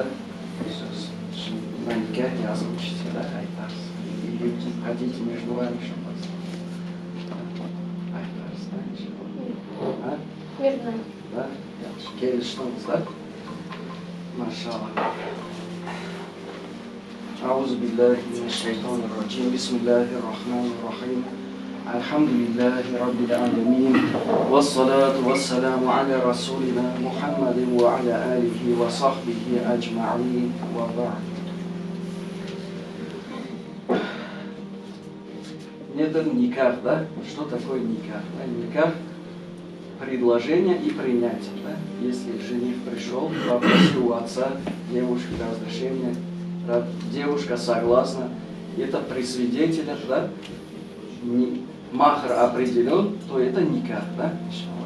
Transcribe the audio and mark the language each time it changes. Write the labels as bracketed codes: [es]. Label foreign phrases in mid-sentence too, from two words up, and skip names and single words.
[ru] На никак не озвучите, да, айтарс. Или хотите между вами что-то? Айтарс, да? А? Между нами. Да? Келіштіңіз, да? Машаллах. [ar] أعوذ بالله من الشيطان الرجيم بسم الله الرحمن الرحيم الحمد لله رب العالمين والصلاة والسلام على رسولنا محمد وعلى آله وصحبه أجمعين وبعد. [ru] Это никах, да? Что такое никах? Никах – предложение и принятие, да? Если жених пришел, попросил у отца девушки разрешения, девушка согласна, это при свидетелях, да, махр определен, то это никах, да, иншаллах.